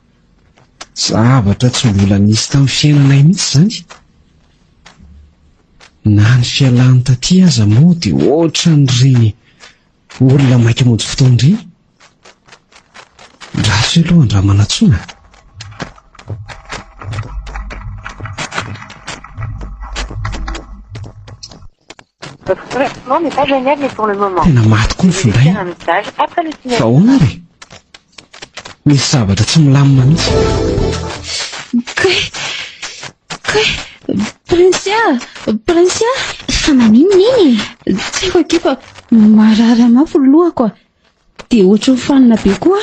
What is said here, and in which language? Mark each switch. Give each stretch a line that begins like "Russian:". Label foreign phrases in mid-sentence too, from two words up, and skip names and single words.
Malagasy: Zavatra tsy mbola nisy tamin'ny fiainanay mihitsy izany. na ny fialany taty aza moa dia ohatra n'ireny olona maika monjy fotoana ireny. Raso aloha andra manatsoana.
French: Votre correspondant n'est pas joignable pour le moment.
Malagasy: Tena maty koa ny finday.
French: Un message après le signal.
Malagasy: Fa ahoana re? Misy zavatra tsy milamina mihitsy. Prinsia, Fa maninona iny? tsy haiko akefa marary mafy ny lohako a. Dia ohatry ny fanina be koa.